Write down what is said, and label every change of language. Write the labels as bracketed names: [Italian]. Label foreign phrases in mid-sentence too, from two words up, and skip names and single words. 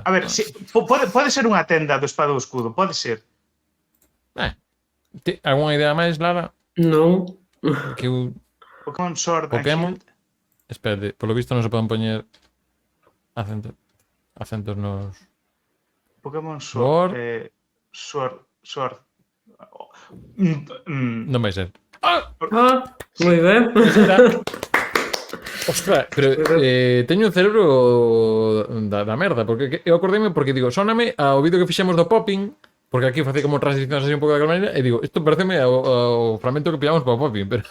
[Galician] A ver, pode ser unha tenda do Espada ou Escudo, pode ser. Alguna idea máis, Lara? Non. Pokémon Sword and Shield. Espérate, polo visto non se poden poñer acentos nos... Pokémon Sword. Sword. Non vai ser. Moi ben. Ostras, pero teño o cerebro da merda, porque eu acordeime porque digo, sóname ao vídeo que fixemos do Popping, porque aquí facía como transicións así un pouco daquela maneira, e digo, isto pareceme ao fragmento que pillamos para o Popping, pero...